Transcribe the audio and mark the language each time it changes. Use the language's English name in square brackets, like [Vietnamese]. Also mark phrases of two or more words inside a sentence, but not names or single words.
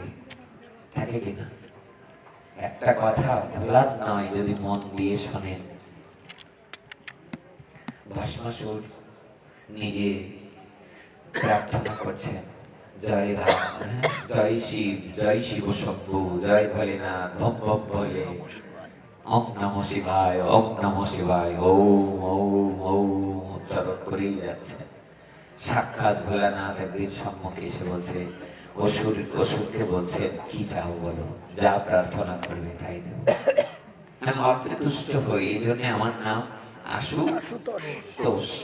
[Bangla] থাকে কিনা? একটা কথা ভোলার নয়, যদি মন দিয়ে শোনেন। ভস্মাসুর নিজে প্রার্থনা করছেন, জয় রাম, জয় শিব, জয় শিব শম্ভু, জয় ভোলেনাথ, ভম ভম ভোলে, [Sanskrit] ওম নমঃ শিবায়, ওম নমঃ শিবায়, [Bangla] ওম ওম ওম উচ্চারণ করেই যাচ্ছে। সাক্ষাৎ ভোলানাথ একদিন সম্মুখে এসে বলছে, অসুরকে বলছেন, কি চাও বলো, যা প্রার্থনা করবে তাই দেব। আমি অল্পে তুষ্ট হই, এই জন্য আমার নাম আশুতোষ।